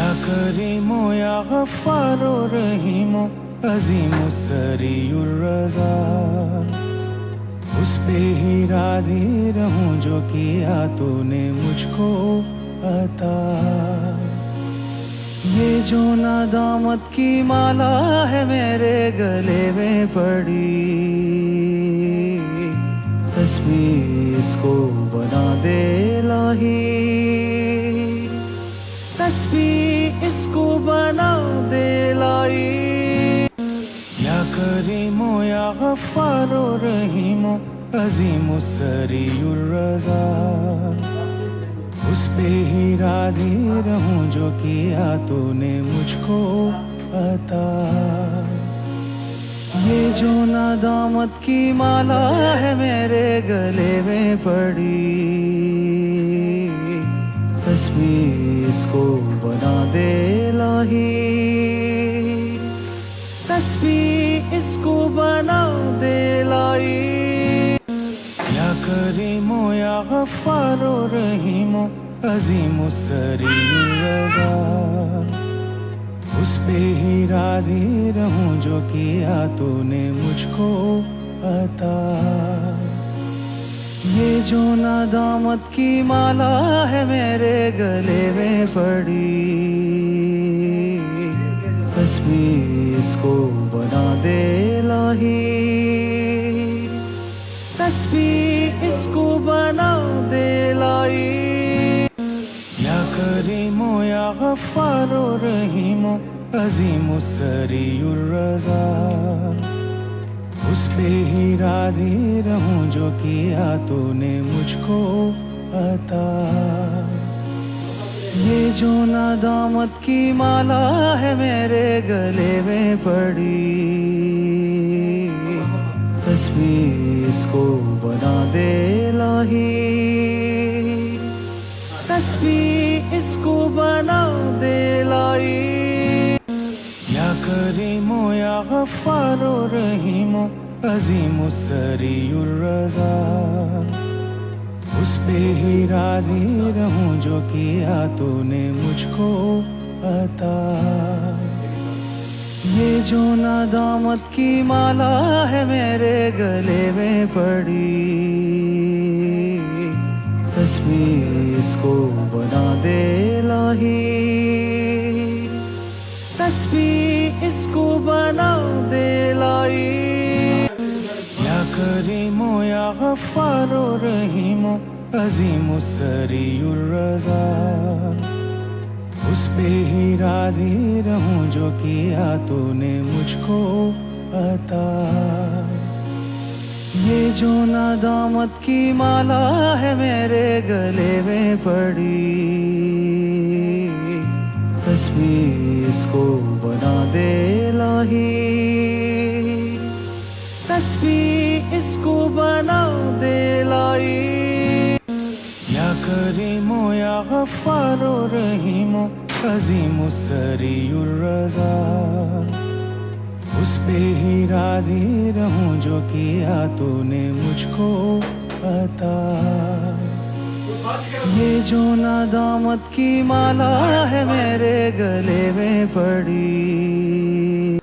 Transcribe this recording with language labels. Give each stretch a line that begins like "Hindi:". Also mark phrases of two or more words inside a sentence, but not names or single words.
Arabic: کریم و یا غفار و رحیم و عظیم و سریع الرضا،
Urdu: اس پہ ہی راضی رہوں جو کیا تو نے مجھ کو عطا۔ یہ جو ندامت کی مالا ہے میرے گلے میں پڑی، تسبیح اس کو بنا دے الہی، تسبیح اس کو بنا دے الہی۔
Arabic: یا کریم و یا غفار و رحیم و عظیم و سریع الرضا،
Urdu: اس پہ ہی راضی رہوں جو کیا تو نے مجھ کو عطا۔ یہ جو ندامت کی مالا ہے میرے گلے میں پڑی، تسبیح اس کو بنا دے الہی، تسبیح اس کو بنا دے الہی۔
Arabic: یا کریم و یا غفار و رحیم و عظیم و سریع الرضا،
Urdu: اس پہ ہی راضی رہوں جو کیا تو نے مجھ کو عطا۔ یہ جو ندامت کی مالا ہے میرے گلے میں پڑی، تسبیح اس کو بنا دے الہی، تسبیح اس کو بنا دے الہی۔
Arabic: یا کریم و یا غفار و رحیم و عظیم و سریع الرضا،
Urdu: اس پہ ہی راضی رہوں جو کیا تو نے مجھ کو عطا۔ یہ جو ندامت کی مالا ہے میرے گلے میں پڑی، تسبیح اس کو بنا دے الہی، تسبیح اس کو بنا دے الہی۔
Arabic: یا کریم و یا غفار و رحیم و عظیم و سریع الرضا،
Urdu: اس پہ ہی راضی رہوں جو کیا تو نے مجھ کو عطا۔ یہ جو ندامت کی مالا ہے میرے گلے میں پڑی، تسبیح اس کو بنا دے الہی، تسبیح اس کو بنا دے الہی۔
Arabic: یا کریم و یا غفار و رحیم و عظیم و سریع الرضا،
Urdu: اس پہ ہی راضی رہوں جو کیا تو نے مجھ کو عطا۔ یہ جو ندامت کی مالا ہے میرے گلے میں پڑی، تسبیح اس کو بنا دے الہی، تسبیح اس کو بنا دے الہی۔
Arabic: یا کریم و یا غفار و رحیم و عظیم و سریع الرضا،
Urdu: اس پہ ہی راضی رہوں جو کیا تو نے مجھ کو عطا۔ یہ جو ندامت کی مالا ہے میرے گلے میں پڑی،